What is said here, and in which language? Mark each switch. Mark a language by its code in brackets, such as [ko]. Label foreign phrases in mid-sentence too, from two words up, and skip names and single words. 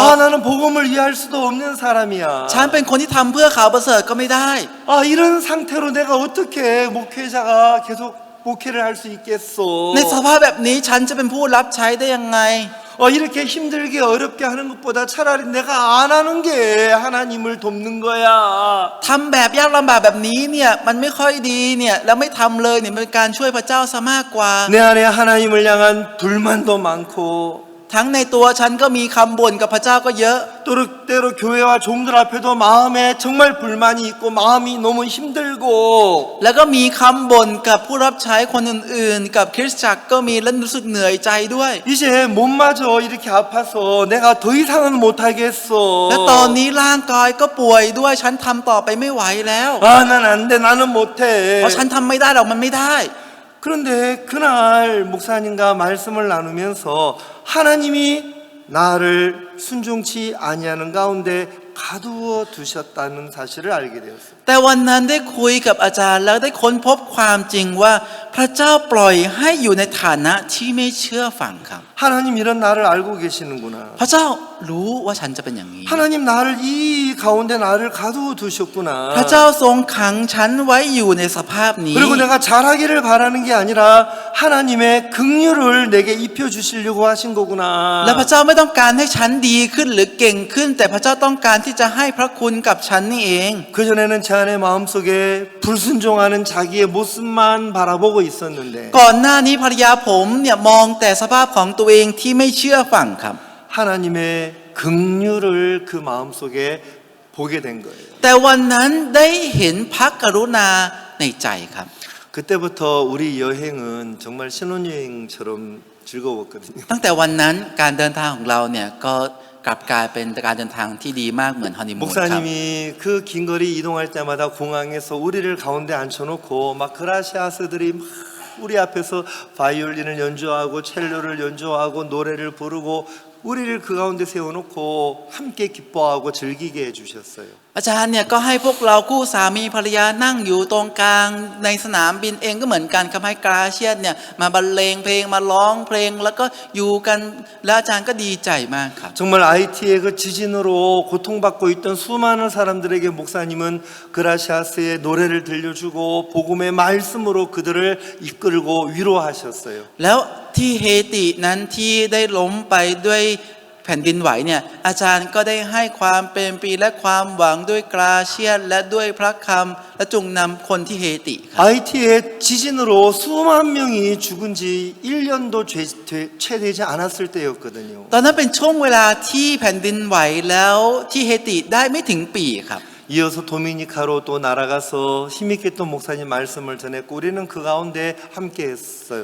[ko] 나는 복음을 이해할 수도 없는 사람이야. [th] ฉันเป็นคนที่ทำเพื่อข่าวประเสริฐก็ไม่ได้ [ko] 이런 상태로 내가 어떻게 목회자가 계속 목회를 할 수 있겠어. [th] ในสภาพแบบนี้ฉันจะเป็นผู้รับใช้ได้ยังไง [ko] 이렇게 힘들게 어렵게 하는 것보다 차라리 내가 안 하는 게 하나님을 돕는 거야. [th] ทำแบบยากลำบากแบบนี้เนี่ยมันไม่ค่อยดีเนี่ยแล้วไม่ทำเลยเนี่ยมันเป็นการช่วยพระเจ้าซะมากกว่า [ko] 내 안에 하나님을 향한 불만도 많고 [th] ทั้งในตัวฉันก็มีคำบ่นกับพระเจ้าก็เยอะ [ko] 때로 교회와 종들 앞에도 마음에 정말 불만이 있고 마음이 너무 힘들고 [th] แล้วก็มีคำบ่นกับผู้รับใช้คนอื่นๆกับคริสตจักรก็มีและรู้สึกเหนื่อยใจด้วย [ko] 이제 몸마저 이렇게 아파서 내가 더 이상은 못하겠어. [th] และตอนนี้ร่างกายก็ป่วยด้วยฉันทำต่อไปไม่ไหวแล้ว [ko] 난 안 돼. 나는 못해. [th] เพราะฉันทำไม่ได้หรอกมันไม่ได้ [ko] 그런데 그날 목사님과 말씀을 나누면서 하나님이 나를 순종치 아니하는 가운데 가두어 두셨다는 사실을 알게 되었어요. [th] แต่วันนั้นได้คุยกับอาจารย์แล้วได้ค้นพบความจริงว่าพระเจ้าปล่อยให้อยู่ในฐานะที่ไม่เชื่อฟังครับ [ko] 하나님 이런 나를 알고 계시는구나. [th] พระเจ้ารู้ว่าฉันจะเป็นอย่างนี้ [ko] 하나님 나를 이 가운데 나를 가두어 두셨구나. [th] พระเจ้าทรงขังฉันไว้อยู่ในสภาพนี้ [ko] 그리고 내가 잘하기를 바라는 게 아니라 하나님의 긍휼을 내게 입혀 주시려고 하신 거구나. [th] และพระเจ้าไม่ต้องการให้ฉันดีขึ้นหรือเก่งขึ้น แต่พระเจ้าต้องการที่จะให้พระคุณกับฉันนี่เอง [ko] 그 전에는 제 안에 마음속에 불순종하는 자기의 모습만 바라보고 있었는데 [th] ก่อนหน้านี้ภรรยาผมเนี่ยมองแต่สภาพของตัวเองที่ไม่เชื่อฟังครับ [ko] 하나님의 긍휼을 그 마음속에 보게 된 거예요. [th] แต่วันนั้นได้เห็นพระกรุณาในใจครับ [ko] 그때부터 우리 여행은 정말 신혼여행처럼 즐거웠거든요. [th] ตั้งแต่วันนั้นการเดินทางของเราเนี่ยก็กลับกลายเป็นการเดินทางที่ดีมากเหมือนฮันนีมูนครับ [ko] 목사님이 그 긴 거리 이동할 때마다 공항에서 우리를 가운데 앉혀놓고 막 그라시아스들이 막 우리 앞에서 바이올린을 연주하고 첼로를 연주하고 노래를 부르고 우리를 그 가운데 세워놓고 함께 기뻐하고 즐기게 해주셨어요. [th] อาจารย์เนี่ยก็ให้พวกเราคู่สามีภรรยานั่งอยู่ตรงกลางในสนามบินเองก็เหมือนกันครับให้กราเชียสเนี่ยมาบรรเลงเพลงมาร้องเพลงแล้วก็อยู่กันแล้วอาจารย์ก็ดีใจมากครับ [ko] 정말 IT의 그 지진으로 고통받고 있던 수많은 사람들에게 목사님은 그라시아스의 노래를 들려주고 복음의 말씀으로 그들을 이끌고 위로하셨어요. [th] แล้วที่เฮตินั้นที่ได้ล้มไปด้วยแผ่นดินไหวเนี่ยอาจารย์ก็ได้ให้ความเป็นปีและความหวังด้วยกราเชียสและด้วยพระคำและจงนำคนที่เฮติครับ [ko] IT의 지진으로 수만 명이 죽은 지 1년도 채 되지 않았을 때였거든요. [th] ตอนนั้นเป็นช่วงเวลาที่แผ่นดินไหวแล้วที่เฮติได้ไม่ถึงปีครับ [ko] 이어서 도미니카로 또 날아가서 힘있게 또 목사님 말씀을 전했고 우리는 그 가운데 함께 했어요.